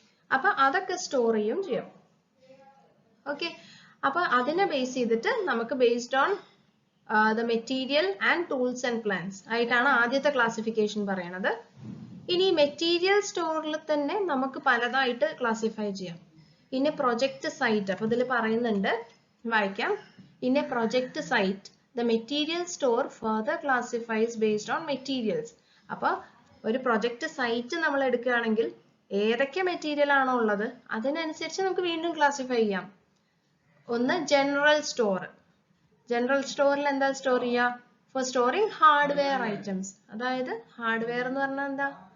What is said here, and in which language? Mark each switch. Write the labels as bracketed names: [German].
[Malayalam] അപ്പൊ അതൊക്കെ സ്റ്റോർ ചെയ്യും ചെയ്യാം. ഓക്കെ, അപ്പൊ അതിനെ ബേസ് ചെയ്തിട്ട് നമുക്ക് [English] based on the material and tools and plans [Malayalam] ആയിട്ടാണ് ആദ്യത്തെ ക്ലാസിഫിക്കേഷൻ പറയണത്. ഇനി മെറ്റീരിയൽ സ്റ്റോറിൽ തന്നെ നമുക്ക് പലതായിട്ട് ക്ലാസിഫൈ ചെയ്യാം. ഇനി പ്രൊജക്ട് സൈറ്റ്, അപ്പൊ ഇതിൽ പറയുന്നുണ്ട്, വായിക്കാം. [English] In a project site the material store further classifies based on materials. [Malayalam] അപ്പൊ ഒരു പ്രൊജക്ട് സൈറ്റ് നമ്മൾ എടുക്കുകയാണെങ്കിൽ ഏതൊക്കെ മെറ്റീരിയൽ ആണോ ഉള്ളത് അതിനനുസരിച്ച് നമുക്ക് വീണ്ടും ക്ലാസിഫൈ ചെയ്യാം. ഒന്ന് ജനറൽ സ്റ്റോർ. ജനറൽ സ്റ്റോറിൽ എന്താ സ്റ്റോർ ചെയ്യുക? [English] For storing hardware items. [Malayalam] അതായത് ഹാർഡ്വെയർ എന്ന് പറഞ്ഞാൽ എന്താ?